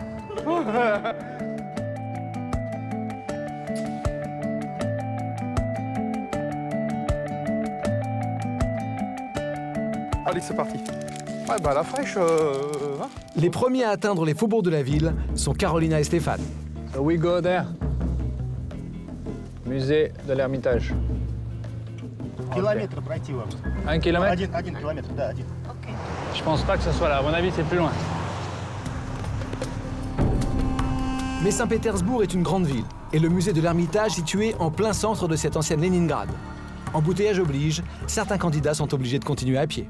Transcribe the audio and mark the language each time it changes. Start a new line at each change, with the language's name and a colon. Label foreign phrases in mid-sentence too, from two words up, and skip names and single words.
French: Allez, c'est parti. Ouais, bah la fraîche, hein. Les premiers à atteindre les faubourgs de la ville sont Carolina et Stéphane.
English: So we go there.
French: Musée de l'Ermitage.
Russian: Kilomètre пройти вам.
French: 1 kilomètre?
Russian: 1 kilomètre, да, 1.
French: Je pense pas que ce soit là. À mon avis, c'est plus loin. Mais Saint-Pétersbourg est une grande ville et le musée de l'Ermitage situé en plein centre de cette ancienne Léningrad. Embouteillage oblige, certains candidats sont obligés de continuer à pied.